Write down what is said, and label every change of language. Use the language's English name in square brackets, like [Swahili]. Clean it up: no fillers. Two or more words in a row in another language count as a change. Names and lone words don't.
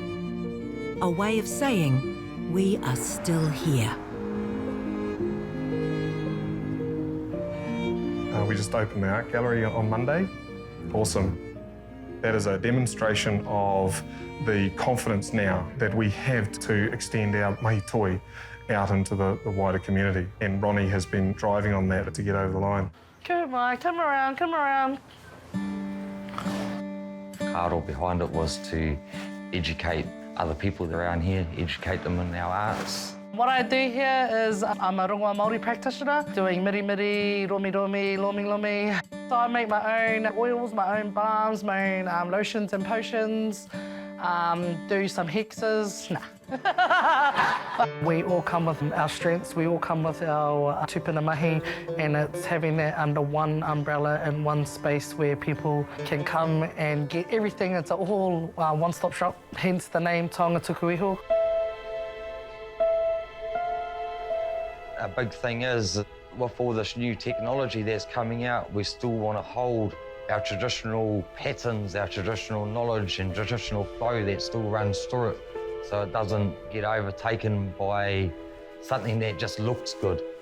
[English] A way of saying, we are still here. We just opened the art gallery on Monday. Awesome. That is a demonstration of the confidence now that we have to extend our [Māori] mahi toi [English] out into the wider community. And Roni has been driving on that to get over the line. Come on, come around, come around. Karo behind it was to educate other people around here, educate them in our arts. What I do here is I'm a [Māori] rongoa Māori [English] practitioner, doing [Māori] miri, romi, lomi. [English] So I make my own oils, my own balms, my own lotions and potions, do some hexes. We all come with our strengths, we all come with our [Māori] tupuna mahi, [English] and it's having that under one umbrella in one space where people can come and get everything. It's an all one-stop shop, hence the name Taonga Tuku Iho. A big thing is, with all this new technology that's coming out, we still want to hold our traditional patterns, our traditional knowledge and traditional flow that still runs through it, so it doesn't get overtaken by something that just looks good.